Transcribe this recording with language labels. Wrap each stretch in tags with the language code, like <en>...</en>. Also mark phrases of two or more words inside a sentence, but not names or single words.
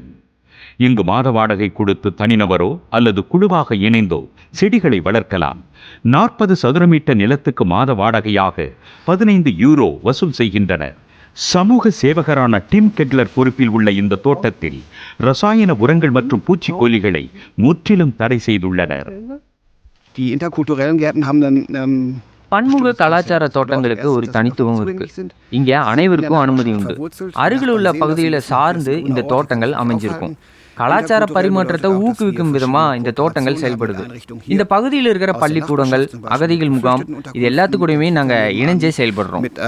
<ta>இங்கு மாத வாடகை கொடுத்து தனிநபரோ அல்லது குழுவாக இணைந்தோ செடிகளை வளர்க்கலாம். 40 சதுர மீட்டர் நிலத்துக்கு மாத வாடகையாக 15 யூரோ வசூல் செய்கின்றனர். சமூக சேவகரான டிம் கெட்லர் பொறுப்பில் உள்ள இந்த தோட்டத்தில் ரசாயன உரங்கள் மற்றும் பூச்சிக்கொல்லிகளை முற்றிலும் தடை செய்துள்ளனர்.</ta> <de>Die interkulturellen Gärten haben dann</de> <ta>பன்முக கலாச்சார தோட்டங்களுக்கு ஒரு தனித்துவம் இருக்கு. இங்க அனைவருக்கும் அனுமதி உண்டு. அருகில் உள்ள பகுதிகளை சார்ந்து இந்த தோட்டங்கள் அமைஞ்சிருக்கும். கலாச்சார பரிமாற்றத்தை ஊக்குவிக்கும் விதமா இந்த தோட்டங்கள் செயல்படுது. இந்த பகுதியில் இருக்கிற பள்ளிக்கூடங்கள், அகதிகள் முகாம், இது எல்லாத்துக்கூடயுமே நாங்க இணைஞ்சே செயல்படுறோம்.</ta>